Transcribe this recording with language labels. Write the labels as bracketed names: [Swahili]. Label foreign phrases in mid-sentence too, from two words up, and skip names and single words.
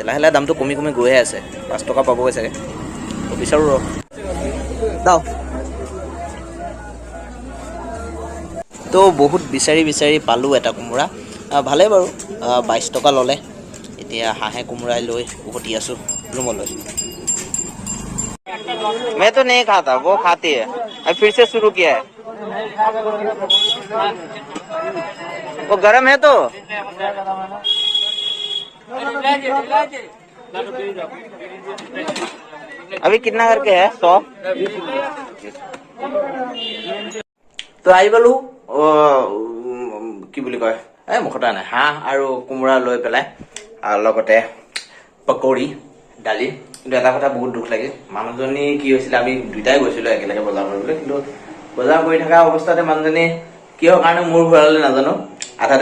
[Assamese] লাহে লাহে দামটো কমি কমি গৈহে আছে, 5 টকা পাবগৈ চাগে। তো বিচাৰোঁ ৰ দাও। তো বহুত বিচাৰি পালোঁ এটা কোমোৰা, ভালেই বাৰু, 22 টকা ল'লে। এতিয়া হাঁহে কোমোৰাই লৈ উভতি আছোঁ ৰুমলৈ। [Hindi] मैं तो नहीं खाता, वो खाती है, अब फिर से शुरू किया है। वो गरम है तो अभी कितना करके है 100। [Assamese] তো আহি পালোঁ, কি বুলি কয়, এই মুখতে নাই, হাঁহ আৰু কোমোৰা লৈ পেলাই, লগতে পকৰি দালি। কিন্তু এটা কথা বহুত দুখ লাগিল, মানুহজনী কি হৈছিলে, আমি দুইটাই গৈছিলোঁ একেলগে বজাৰ কৰিবলৈ, কিন্তু বজাৰ কৰি থকা অৱস্থাতে মানুহজনী কিহৰ কাৰণে মূৰ ঘূৰালে নাজানো আধাতে